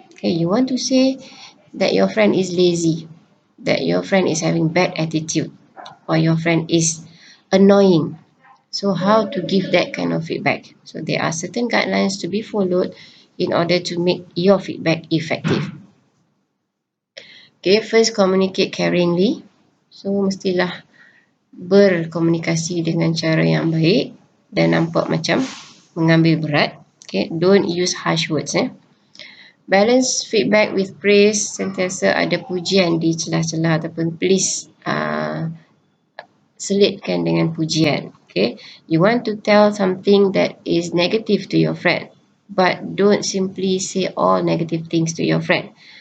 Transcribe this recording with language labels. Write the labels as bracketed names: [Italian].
[English] Okay, you want to say that your friend is lazy, that your friend is having bad attitude, or your friend is annoying. So how to give that kind of feedback? So there are certain guidelines to be followed in order to make your feedback effective. Okay, first communicate caringly. [Malay] So mestilah berkomunikasi dengan cara yang baik dan nampak macam mengambil berat. [English] Okay, don't use harsh words. Balance feedback with praise. [Malay] Sentiasa ada pujian di celah-celah ataupun please selitkan dengan pujian. [English] Okay, you want to tell something that is negative to your friend, but don't simply say all negative things to your friend.